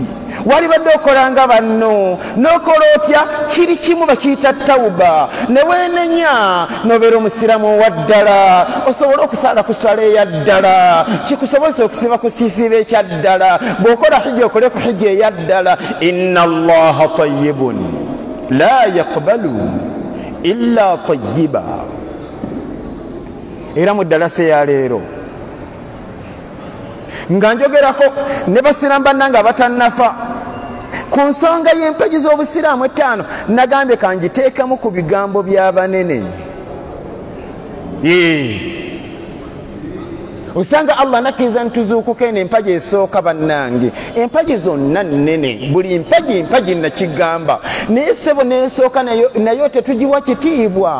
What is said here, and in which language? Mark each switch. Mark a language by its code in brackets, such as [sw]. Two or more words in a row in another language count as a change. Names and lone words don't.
[lg] Wali badde okolanga banno n'okola otya, kiri kimu bakiyita tawuba, ne weenenya n'obeera omusiramu wa ddala, osobola okusala ku swala eya ddala, kikusobozesa okusiba ku kisiiba ekya ddala. Bw'okola hijja okole ku hijja eya ddala. [ar] إن الله طيب لا يقبل إلا طيبا. [lg] Era mu ddalasa ya leero nga njogerako ne basiraamu bannange abatannafa ku nsonga y'empagi z'obusiraamu 5, nagambye kangiteekemu ku bigambo by'abanene. Osanga Allah nakkiriza ntuzuukuke n'empagi esooka bannange, empagi zonna nnene, buli mpagi nakigamba, naye ssebo n'esooka nayo tetugiwa kitiibwa.